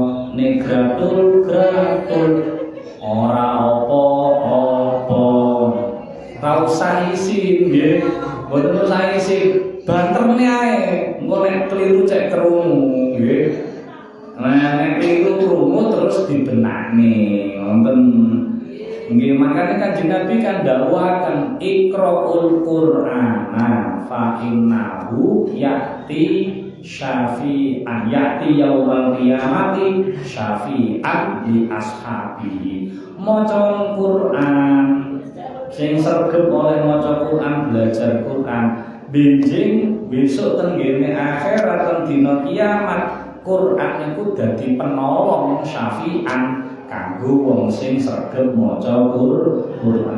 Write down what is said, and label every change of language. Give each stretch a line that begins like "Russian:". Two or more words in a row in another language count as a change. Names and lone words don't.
Javanese: gratul ora apa-apa ra usah isin nggih mboten usah isin banterne ae engko nek keliru cek krungu nggih nek keliru krungu terus dibenakne wonten nggih makane Kanjeng Nabi kan dakwaken
Arabic: اقرؤوا القرآن فإنه يأتي شفيعا يأتي يوم القيامة شفيعا لأصحابه.
Javanese: Maca Quran sing sregep oleh maca Quran belajar Quran benjing besok teng ngene akhirat teng dina kiamat Quran iku dadi penolong syafi'an kanggo wong sing sregep maca Quran.